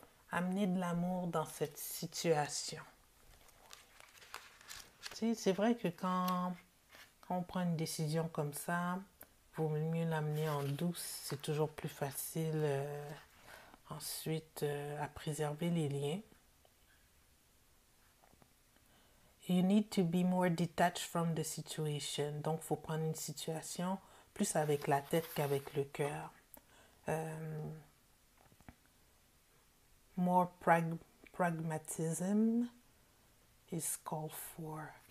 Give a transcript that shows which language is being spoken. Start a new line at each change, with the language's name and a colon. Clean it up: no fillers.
French: Amener de l'amour dans cette situation. Tu sais, c'est vrai que quand on prend une décision comme ça, il vaut mieux l'amener en douce. C'est toujours plus facile ensuite à préserver les liens.
English: You need to be more detached from the situation.
French: Donc, il faut prendre une situation plus avec la tête qu'avec le cœur.
English: More pragmatism is called for.